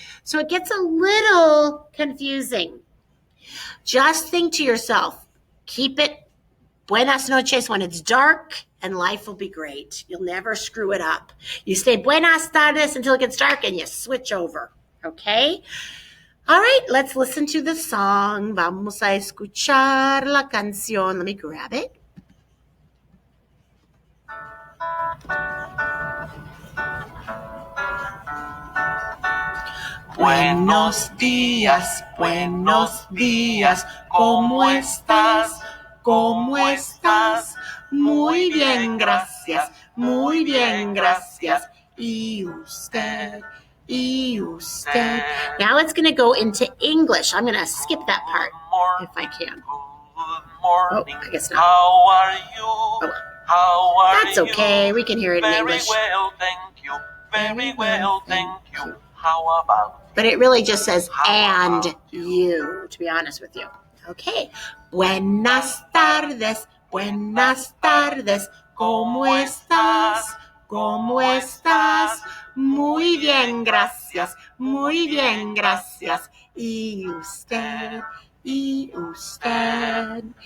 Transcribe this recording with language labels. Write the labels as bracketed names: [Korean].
[English] So it gets a little confusing. Just think to yourself, keep it [Spanish] buenas noches [English] when it's dark and life will be great. You'll never screw it up. You stay [Spanish] buenas tardes [English] until it gets dark and you switch over, okay? All right, let's listen to the song. [Spanish] Vamos a escuchar la canción. [English] Let me grab it. [Spanish] Buenos días, ¿cómo estás? ¿Cómo estás? Muy bien, gracias, muy bien, gracias. ¿Y usted? ¿Y usted? [English] Now it's going to go into English. I'm going to skip that part if I can. Good morning. I guess not. How are you? Oh, How are that's you? okay. We can hear it in English. Very well, thank you. Very well, thank you. How about you? But it really just says, and you, to be honest with you. Okay. [Spanish] Buenas tardes, ¿cómo estás? ¿Cómo estás? Muy bien, gracias, muy bien, gracias. ¿Y usted? ¿Y usted?